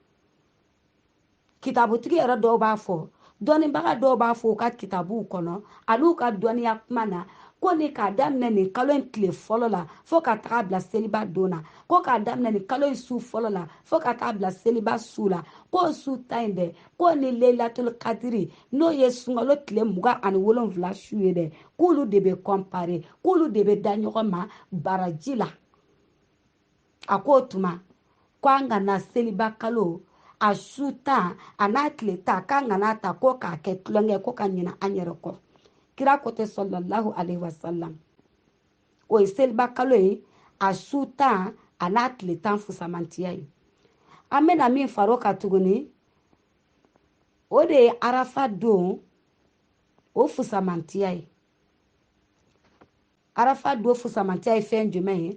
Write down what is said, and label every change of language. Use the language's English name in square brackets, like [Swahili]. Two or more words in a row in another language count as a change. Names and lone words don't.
[Bambara] kitabutigi yɛrɛ dɔw b'a fɔ dɔnnibaga dɔw b'a fɔ u ka kitabuw kɔnɔ an'u ka dɔnniya kuma na ko ni k'a daminɛ nin kalo in tile fɔlɔ la fo ka taga bila seliba don na ko k'a daminɛ nin kalo in su fɔlɔ la fo ka taga bila seliba su la k'o su ta in dɛ k'o ni [Arabic] ليلة القدر [Bambara] n'o ye sunkalo tile 27 su ye dɛ k'olu de bɛ kɔnpare k'olu de bɛ da ɲɔgɔn ma baraji la a k'o tuma k'an ka na seliba kalo a su 10 a n'a tile 10 k'an ka n'a ta ko k'a kɛ tulonkɛ ko ka ɲina an yɛrɛ kɔ kira ko tɛ [Arabic] صلى الله عليه وسلم [Bambara] o ye seliba kalo ye a su 10 a n'a tile 10 fusamantiya ye an bɛna min far'o kan tuguni o de ye arafa don o fusamantiya ye. Arafa don fusamantiya ye fɛn jumɛn ye?